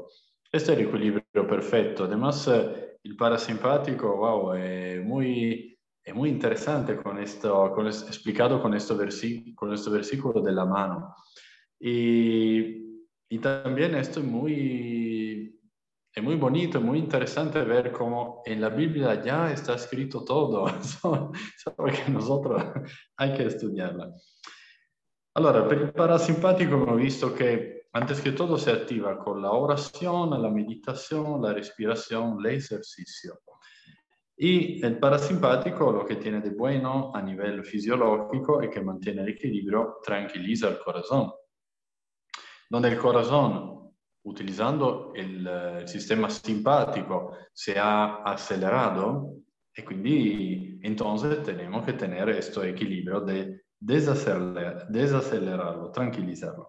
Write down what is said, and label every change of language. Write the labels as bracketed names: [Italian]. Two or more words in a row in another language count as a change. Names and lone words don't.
[Spanish] Este es el equilibrio perfecto. Además, el parasimpático, wow, es muy interesante explicado con este versículo de la mano. Y Y también esto es muy bonito, muy interesante ver cómo en la Biblia ya está escrito todo, solo que nosotros hay que estudiarla. [Italian] Allora, per il parasimpatico abbiamo visto che [Spanish] antes que todo se activa con la oración, la meditación, la respiración, el ejercicio. Y el parasimpático lo que tiene de bueno a nivel fisiológico es que mantiene el equilibrio, tranquiliza el corazón. Donde el corazón, utilizando el sistema simpático, se ha acelerado y quindi entonces tenemos que tener este equilibrio de desacelerarlo, tranquilizarlo.